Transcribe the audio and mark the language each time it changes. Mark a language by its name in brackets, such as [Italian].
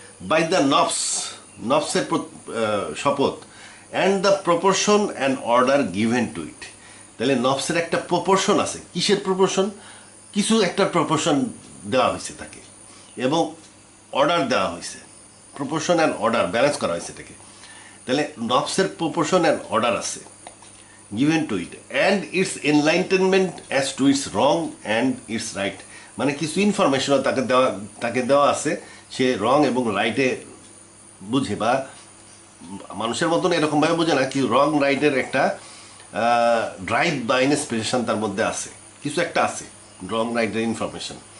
[English] by the নফস, [Bangla] নফসের শপথ, [English] And the proportion and order given to it. [Bangla] তাহলে নফসের একটা প্রপোর্শন আছে। কিসের প্রপোর্শন? কিছু একটা প্রপোর্শন দেওয়া হয়েছে তাকে, এবং অর্ডার দেওয়া হয়েছে। প্রপোর্শন অ্যান্ড অর্ডার ব্যালেন্স করা হয়েছে এটাকে। তাহলে নফসের [English] Proportion and order আছে given to it, and its enlightenment as to its wrong and its right। [Bangla] মানে কিছু ইনফরমেশনও তাকে দেওয়া আছে, সে রং এবং রাইটে বুঝে, বা মানুষের মতন এরকমভাবে বোঝে না, কি রং রাইটের একটা ড্রাইভ বা ইন্সপিরেশন তার মধ্যে আছে, কিছু একটা আছে রং রাইটের ইনফরমেশন।